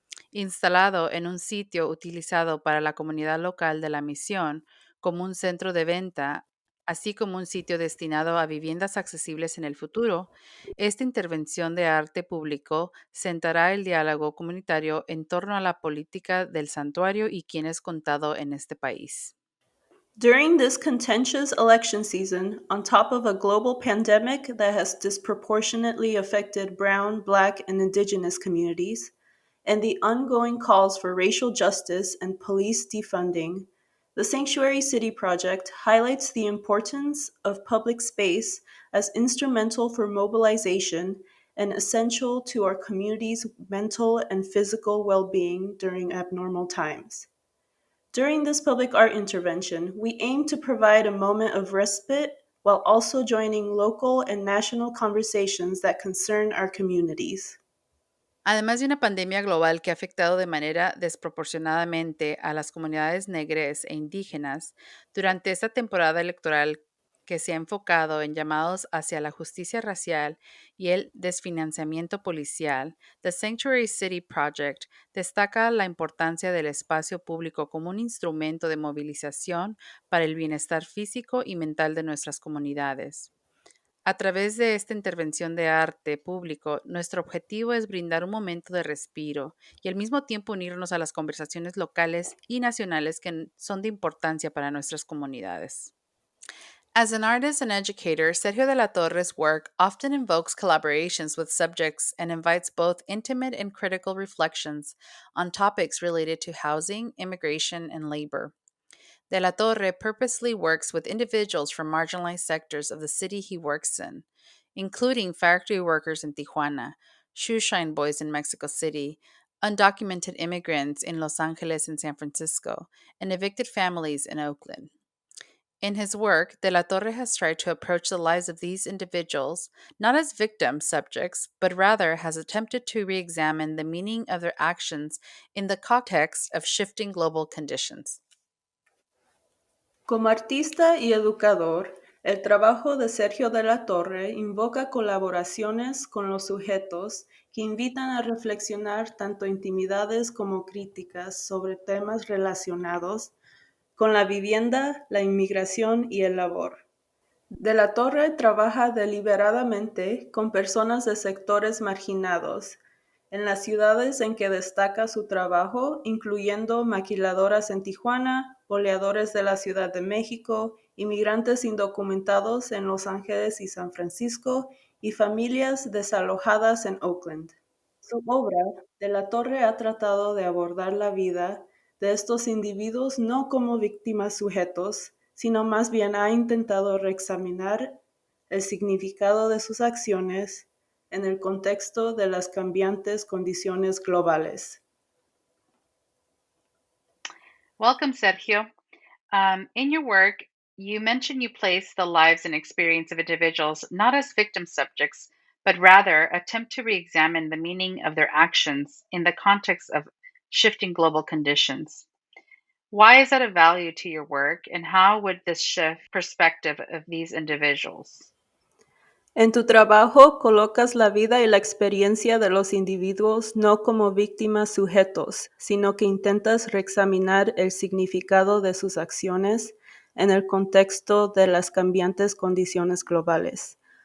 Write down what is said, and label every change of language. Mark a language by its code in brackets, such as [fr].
[es] Instalado en un sitio utilizado para la comunidad local de la misión como un centro de venta, así como un sitio destinado a viviendas accesibles en el futuro, esta intervención de arte público centrará el diálogo comunitario en torno a la política del santuario y quién es contado en este país. [en] During this contentious election season, on top of a global pandemic that has disproportionately affected Brown, Black, and Indigenous communities, and the ongoing calls for racial justice and police defunding, the Sanctuary City Project highlights the importance of public space as instrumental for mobilization and essential to our community's mental and physical well being during abnormal times. During this public art intervention, we aim to provide a moment of respite while also joining local and national conversations that concern our communities. [es] Además de una pandemia global que ha afectado de manera desproporcionadamente a las comunidades negras e indígenas, durante esta temporada electoral que se ha enfocado en llamados hacia la justicia racial y el desfinanciamiento policial, The Sanctuary City Project destaca la importancia del espacio público como un instrumento de movilización para el bienestar físico y mental de nuestras comunidades. A través de esta intervención de arte público, nuestro objetivo es brindar un momento de respiro y al mismo tiempo unirnos a las conversaciones locales y nacionales que son de importancia para nuestras comunidades. [en] As an artist and educator, Sergio de la Torre's work often invokes collaborations with subjects and invites both intimate and critical reflections on topics related to housing, immigration, and labor. De la Torre purposely works with individuals from marginalized sectors of the city he works in, including factory workers in Tijuana, shoeshine boys in Mexico City, undocumented immigrants in Los Angeles and San Francisco, and evicted families in Oakland. In his work, De la Torre has tried to approach the lives of these individuals not as victim subjects, but rather has attempted to re examine the meaning of their actions in the context of shifting global conditions. [es] Como artista y educador, el trabajo de Sergio de la Torre invoca colaboraciones con los sujetos que invitan a reflexionar tanto intimidades como críticas sobre temas relacionados con la vivienda, la inmigración y el labor. De la Torre trabaja deliberadamente con personas de sectores marginados en las ciudades en que destaca su trabajo, incluyendo maquiladoras en Tijuana, boleadores de la Ciudad de México, inmigrantes indocumentados en Los Ángeles y San Francisco y familias desalojadas en Oakland. Su obra, De la Torre ha tratado de abordar la vida de estos individuos no como víctimas sujetos, sino más bien ha intentado reexaminar el significado de sus acciones en el contexto de las cambiantes condiciones globales. [en] Welcome, Sergio. In your work, you mention you place the lives and experience of individuals not as victim subjects, but rather attempt to re examine the meaning of their actions in the context of shifting global conditions. Why is that of value to your work, and how would this shift perspective of these individuals? [es] En tu trabajo colocas la vida y la experiencia de los individuos no como víctimas sujetos, sino que intentas reexaminar el significado de sus acciones en el contexto de las cambiantes condiciones globales.